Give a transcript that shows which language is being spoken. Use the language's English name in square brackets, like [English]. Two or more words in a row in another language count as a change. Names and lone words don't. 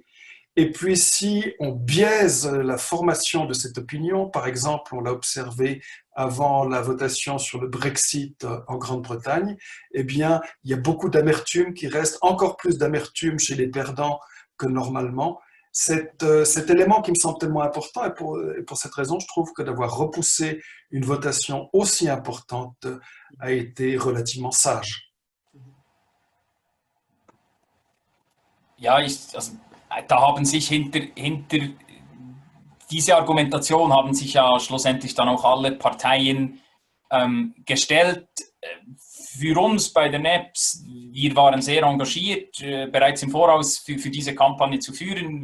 [French] Et puis, si on biaise la formation de cette opinion, par exemple, on l'a observé avant la votation sur le Brexit en Grande-Bretagne, eh bien, il y a beaucoup d'amertume qui reste, encore plus d'amertume chez les perdants que normalement. Cet élément qui me semble tellement important, et pour cette raison, je trouve que d'avoir repoussé une votation aussi importante a été relativement sage. [German] Ja, also, da haben sich hinter diese Argumentation haben sich ja schlussendlich dann auch alle Parteien gestellt. Für uns bei den Apps, wir waren sehr engagiert, bereits im Voraus für diese Kampagne zu führen.